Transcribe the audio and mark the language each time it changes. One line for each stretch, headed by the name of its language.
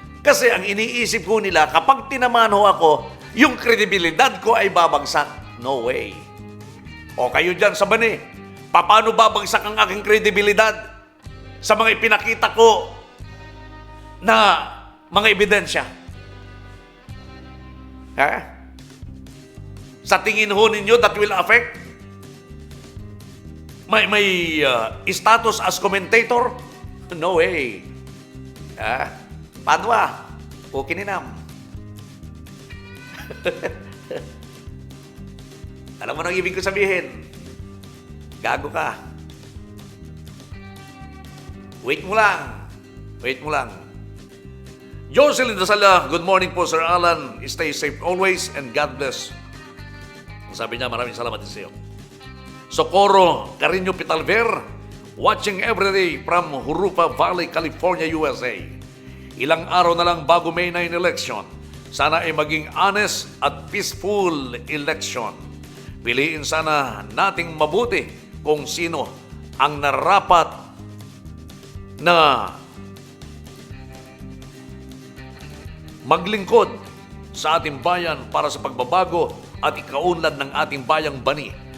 Filipino: Kasi ang iniisip ho nila, kapag tinamaan ho ako, yung kredibilidad ko ay babagsak.
English: No way.
Filipino: O kayo dyan sa bani, paano babagsak ang aking kredibilidad sa mga ipinakita ko na mga ebidensya? Sa tingin ho ninyo,
English: that will affect may status as commentator? No way.
Filipino: Paano okay ninam. Alam mo nang ibig ko sabihin? Gago ka. Wait mo lang. Jocelyn Dasala,
English: good morning
Filipino: po Sir Alan.
English: Stay safe always and God bless.
Filipino: Sabi niya, maraming salamat din sa iyo.
English: Socorro Carino Pitalver, watching every day from Jurupa Valley, California, USA.
Filipino: Ilang araw na lang bago May 9 election. Sana ay maging honest at peaceful election. Piliin sana nating mabuti kung sino ang narapat na maglingkod sa ating bayan para sa pagbabago at ikaunlad ng ating bayang bani.